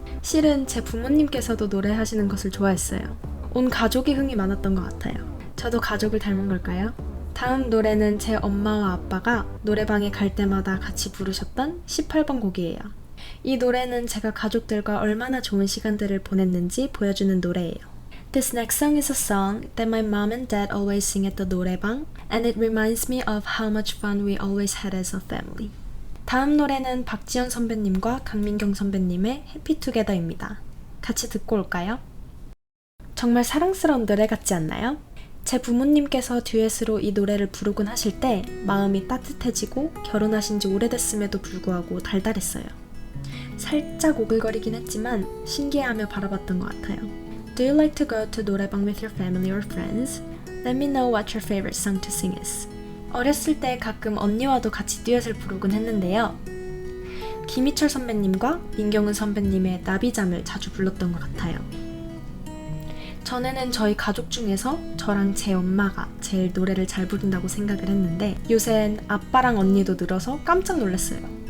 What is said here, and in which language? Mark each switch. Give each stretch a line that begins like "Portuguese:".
Korean: 실은 제 부모님께서도 노래하시는 것을 좋아했어요. 온 가족이 흥이 많았던 것 같아요. 저도 가족을 닮은 걸까요? 다음 노래는 제 엄마와 아빠가 노래방에 갈 때마다 같이 부르셨던 18번 곡이에요. 이 노래는 제가 가족들과 얼마나 좋은 시간들을 보냈는지 보여주는 노래예요.
English: This next song is a song that my mom and dad always sing at the 노래방, and it reminds me of how much fun we always had as a family.
Korean: 다음 노래는 박지현 선배님과 강민경 선배님의 해피투게더입니다. 같이 듣고 올까요? 정말 사랑스러운 노래 같지 않나요? 제 부모님께서 듀엣으로 이 노래를 부르곤 하실 때 마음이 따뜻해지고 결혼하신 지 오래됐음에도 불구하고 달달했어요. 살짝 오글거리긴 했지만 신기해하며 바라봤던 것 같아요.
English: Do you like to go to 노래방 with your family or friends? Let me know what your favorite song to sing is.
Korean: 어렸을 때 가끔 언니와도 같이 듀엣을 부르곤 했는데요. 김희철 선배님과 민경은 선배님의 나비잠을 자주 불렀던 것 같아요. 전에는 저희 가족 중에서 저랑 제 엄마가 제일 노래를 잘 부른다고 생각을 했는데 요샌 아빠랑 언니도 늘어서 깜짝 놀랐어요.